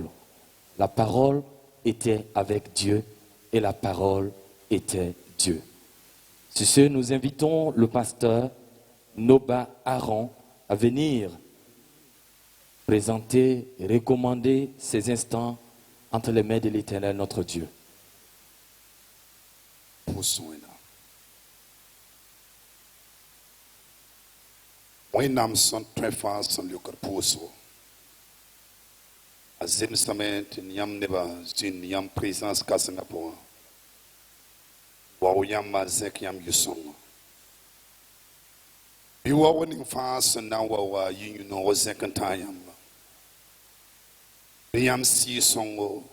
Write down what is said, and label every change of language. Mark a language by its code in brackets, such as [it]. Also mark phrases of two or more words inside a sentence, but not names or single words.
[fr] La parole était avec Dieu et la parole était Dieu. Sur ce, nous invitons le pasteur Noba Aaron à venir présenter et recommander ces instants entre les mains de l'Éternel, notre Dieu. [mos] Wẽnnaam sẽn tõe fãa sẽn leokd pʋʋsgo a zemsame tɩ yãmb nebã zĩnd yãmb présãns kãsengã pʋgẽ wao yãmbã zẽk yãmb yʋ-sõngo bɩ wao ning fãa sẽn na n wa wa yĩ-yũ-noog zẽk n tãag yãmba bɩ yãmb sɩɩ-sõngo